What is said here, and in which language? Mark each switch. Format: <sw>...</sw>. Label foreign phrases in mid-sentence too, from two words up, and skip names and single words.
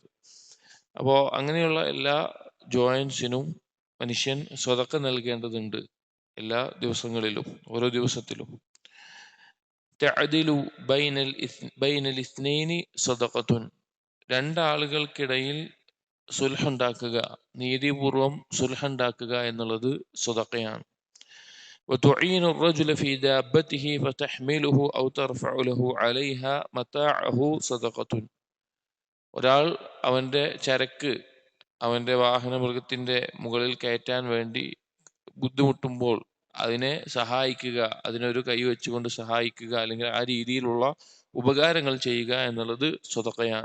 <ml>അപ്പോൾ അങ്ങനെയുള്ള എല്ലാ ജോയിൻസിനും മനുഷ്യൻ സ്വതക്ക നൽകേണ്ടതുണ്ട് എല്ലാ ദിവസങ്ങളിലും, ഓരോ ദിവസത്തിലും.</ml> <ar>تعدل بين الاثنين صدقة,</ar> <ml>രണ്ടാളുകൾക്കിടയിൽ സുൽഹുണ്ടാക്കുക, നീതിപൂർവം സുൽഹുണ്ടാക്കുക എന്നുള്ളത് സദഖയാണ്.</ml> <ar>وتعين الرجل في دابته فتحمله أو ترفع له عليها متاعه صدقة,</ar> <ml>ഒരാൾ അവൻ്റെ ചരക്ക് അവൻ്റെ വാഹന മൃഗത്തിൻ്റെ മുകളിൽ കയറ്റാൻ വേണ്ടി ബുദ്ധിമുട്ടുമ്പോൾ അതിനെ സഹായിക്കുക, അതിനൊരു കൈ വെച്ചുകൊണ്ട് സഹായിക്കുക, അല്ലെങ്കിൽ ആ രീതിയിലുള്ള ഉപകാരങ്ങൾ ചെയ്യുക എന്നുള്ളത് സ്വതക്കയാണ്.</ml>